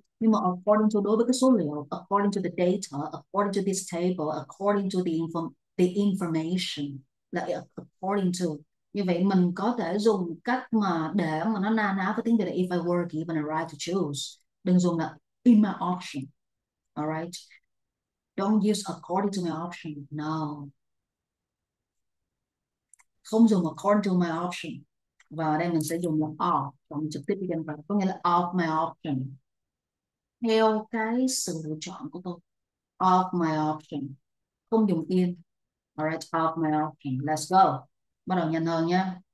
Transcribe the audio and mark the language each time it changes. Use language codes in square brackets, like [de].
[en] Nhưng mà according to [vi] đối với cái số liệu, [en] according to the data, according to this table, according to the information, là according to. [vi] Như vậy mình có thể dùng cách mà để mà nó na ná với tiếng Việt là [en] if I were given a right to choose. [vi] Đừng dùng là in my option. [en] Alright, don't use according to my option. No, [vi] không dùng [en] according to my option. [vi] Và ở đây mình sẽ dùng là of, và mình trực tiếp đi kèm vào, có nghĩa là of my option, theo cái sự lựa chọn của tôi. [en] Of my option, [vi] không dùng [en] in. Alright, of my option. Let's go. [vi] Bắt đầu nhanh hơn nhé.